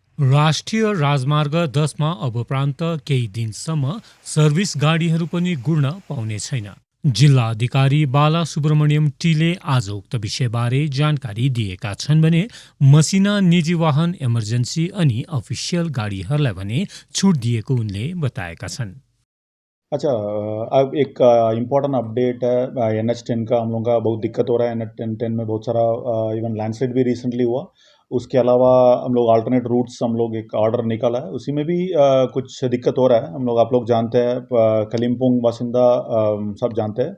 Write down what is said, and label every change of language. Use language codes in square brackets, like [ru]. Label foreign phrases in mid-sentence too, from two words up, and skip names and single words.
[ne] राष्ट्रिय राजमार्ग 10मा अब प्रान्त केही दिनसम्म सर्भिस गाडीहरू पनि गुड्न पाउने छैन। जिल्ला अधिकारी बाला सुब्रमण्यम टीले आज उक्त विषयबारे जानकारी दिएका छन् भने मसिना निजी वाहन, इमर्जेन्सी अनि अफिसियल गाडीहरूलाई भने छुट दिएको उनले बताएका छन्। [hi] अच्छा, अब एक [en] important update [hi] है। NH10 का हम लोगों का बहुत दिक्कत हो रहा है। NH10 में बहुत सारा [en] even landslide [hi] भी रिसेंटली हुआ। उसके अलावा हम लोग [en] alternate routes [hi] हम लोग एक ऑर्डर निकाला है, उसी में भी कुछ दिक्कत हो रहा है। हम लोग आप लोग जानते हैं, कलिम्पोंग बासिंदा सब जानते हैं।